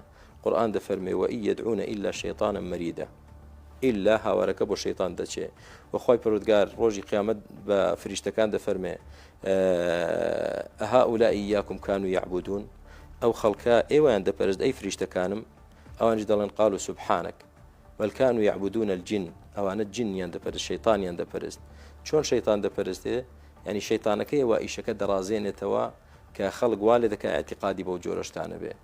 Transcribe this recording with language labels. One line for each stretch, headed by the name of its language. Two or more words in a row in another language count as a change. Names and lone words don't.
Central Kurdish: قورئان دەفەرمێ
Arabic: وئن یەدعون ئیلا شەیطانا مەریدە،
Central Kurdish: ئیلا هاوارەکە بۆ شەیطان دەچێت. وخوای پەروەردگار ڕۆژی قیامەت بە فریشتەکان دەفەرمێ
Arabic: ئەهؤلاء ئیاکم کانوا یعبودون،
Central Kurdish: ئەو خەڵکە ئێوەیان دەپەرست ئەی فریشتەکانم؟ ئەوانش دەڵێن
Arabic: قالوا سبحانك بل كانوا يعبدون الجن،
Central Kurdish: ئەوانە جنیان دەپەرست شەیطانیان دەپەرست. چۆن شەیطان دەپەرستێ؟ ینی شەیطانەکەی وا ئیشەکە دەڕازێنێتەوە کە خەڵک وا لێ دەکە ئەعتیقادی بەو جۆرە شتانە بێ.